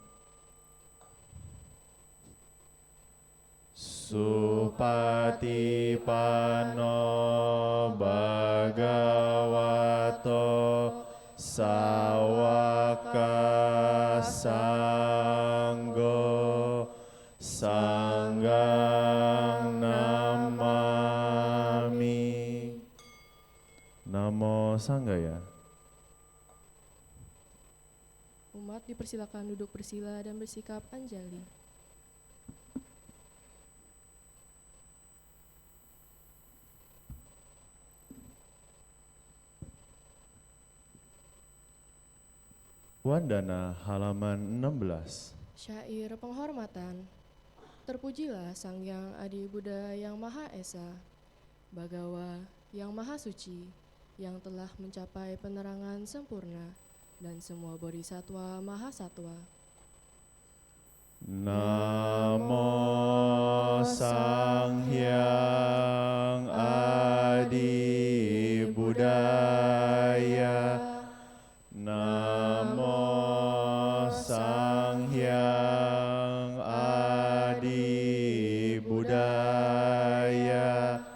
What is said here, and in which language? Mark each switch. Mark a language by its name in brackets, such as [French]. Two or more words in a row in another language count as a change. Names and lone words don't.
[Pali] Supatipanno Bhagavato Sawaka Sanggo Sanggang Namami. Namo Sanggaya. [Indonesian] Umat dipersilakan duduk bersila dan bersikap anjali. Wandana halaman 16. Syair penghormatan. Terpujilah Sang Yang Adi Buddha yang Maha Esa, Bagawa yang Maha Suci, yang telah mencapai penerangan sempurna, dan semua bodhisatwa Maha Satwa. [Pali] Namo Sang Hyang Adi Buddhaya. Namo Sang Hyang Adi Buddhaya.